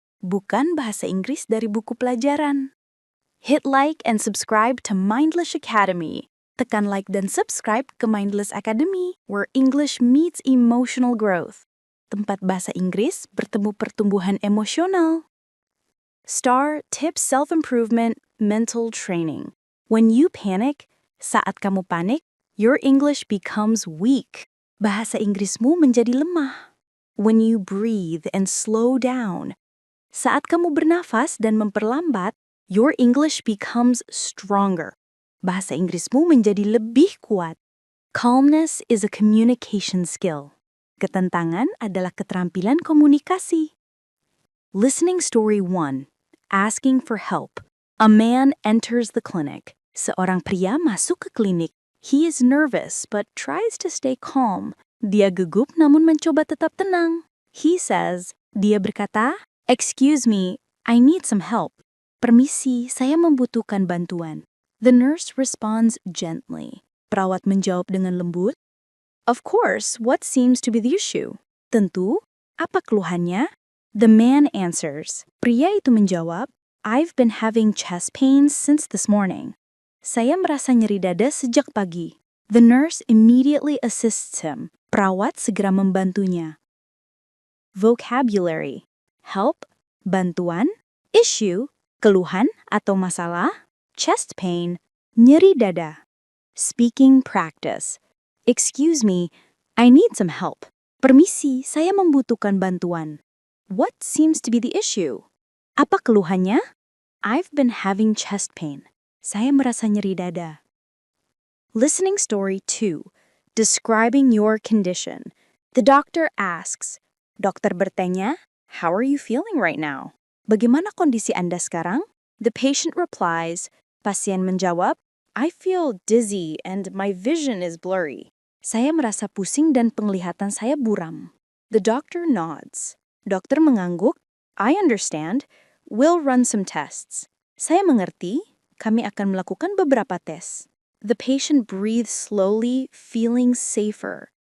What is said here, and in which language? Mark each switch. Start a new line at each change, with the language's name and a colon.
Indonesian: Bukan bahasa Inggris dari buku pelajaran.
English: Hit like and subscribe to Mindless Academy.
Indonesian: Tekan like dan subscribe ke
English: Mindless Academy, where English meets emotional growth.
Indonesian: Tempat bahasa Inggris bertemu pertumbuhan emosional.
English: STAR Tips Self-Improvement Mental Training. When you panic,
Indonesian: saat kamu panik,
English: your English becomes weak.
Indonesian: Bahasa Inggrismu menjadi lemah.
English: When you breathe and slow down,
Indonesian: saat kamu bernafas dan memperlambat,
English: your English becomes stronger.
Indonesian: Bahasa Inggrismu menjadi lebih kuat.
English: Calmness is a communication skill.
Indonesian: Ketentangan adalah keterampilan komunikasi.
English: Listening story 1. Asking for help. A man enters the clinic.
Indonesian: Seorang pria masuk ke klinik.
English: He is nervous but tries to stay calm.
Indonesian: Dia gugup namun mencoba tetap tenang. Dia berkata,
English: "Excuse me, I need some help."
Indonesian: Permisi, saya membutuhkan bantuan.
English: The nurse responds gently.
Indonesian: Perawat menjawab dengan lembut.
English: Of course, what seems to be the issue?
Indonesian: Tentu, apa keluhannya?
English: The man answers.
Indonesian: Pria itu menjawab,
English: I've been having chest pains since this morning.
Indonesian: Saya merasa nyeri dada sejak pagi.
English: The nurse immediately assists him.
Indonesian: Perawat segera membantunya. Vocabulary. Help, bantuan. Issue, keluhan atau masalah.
English: Chest pain, nyeri dada. Speaking practice. Excuse me, I need some help.
Indonesian: Permisi, saya membutuhkan bantuan.
English: What seems to be the issue?
Indonesian: Apa keluhannya?
English: I've been having chest pain.
Indonesian: Saya merasa nyeri dada.
English: Listening story 2. Describing your condition. The doctor asks.
Indonesian: Dokter bertanya,
English: how are you feeling right now?
Indonesian: Bagaimana kondisi Anda sekarang?
English: The patient replies.
Indonesian: Pasien menjawab,
English: I feel dizzy and my vision is blurry.
Indonesian: Saya merasa pusing dan penglihatan saya buram.
English: The doctor nods.
Indonesian: Dokter mengangguk.
English: I understand. We'll run some tests.
Indonesian: Saya mengerti. Kami akan melakukan beberapa tes.
English: The patient breathes slowly, feeling safer.